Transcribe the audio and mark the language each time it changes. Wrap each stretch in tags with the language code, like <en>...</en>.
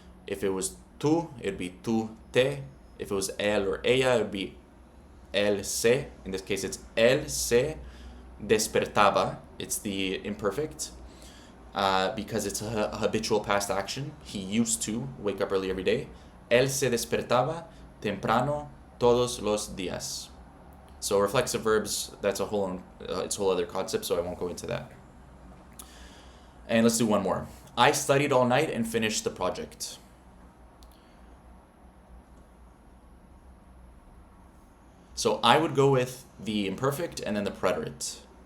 <en>If it was tú, it would be tú, te. If it was él or ella, it would be él se. In this case, it's</en> <es>él se despertaba.</es> <en>It's the imperfect because it's a habitual past action. He used to wake up early every day.</en> <es>Él se despertaba temprano todos los días.</es> <en>So reflexive verbs, that's a whole other concept, so I won't go into that. And let's do one more. I studied all night and finished the project. So I would go with the imperfect and then the preterite.</en>